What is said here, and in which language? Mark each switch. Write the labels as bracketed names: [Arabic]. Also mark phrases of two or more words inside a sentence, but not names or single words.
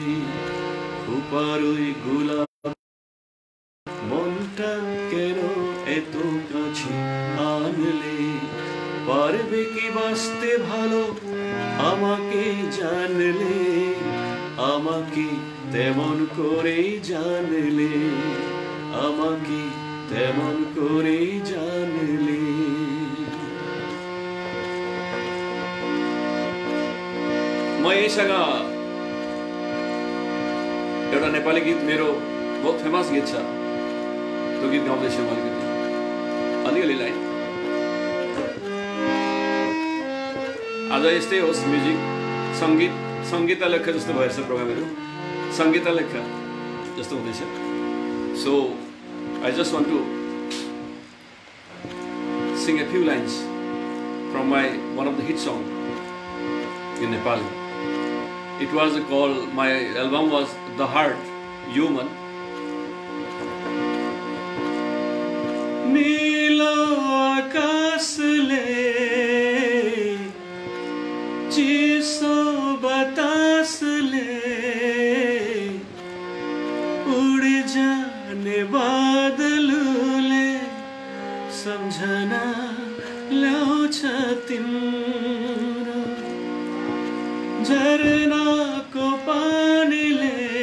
[Bangla] খোপার ওই গোলাপ মনটা কেন এত কাছে আনলে, পারবে কি বাঁচতে ভালো আমাকে জানলে, আমাকে তেমন করে জানলে, আমাকে তেমন করে জানলে। [Nepali] म यहीसँग एउटा नेपाली गीत मेरो बहुत फेमस गीत छ, त्यो गीत गाउँदैछु म अलिअलि लाइन। आज यस्तै होस्, म्युजिक सङ्गीत सङ्गीत लेख्या जस्तो भएछ प्रोग्रामहरू, सङ्गीत लेख्या जस्तो हुँदैछ। [English] so I just want to sing a few lines from one of the hit song in Nepali. It was called, my album was The Heart Human. [Nepali] नीलो आकाशले चिसो बतासले उड़ जाने बादलले सम्झना ल्याउँछ तिम्रो, झरनाको पानीले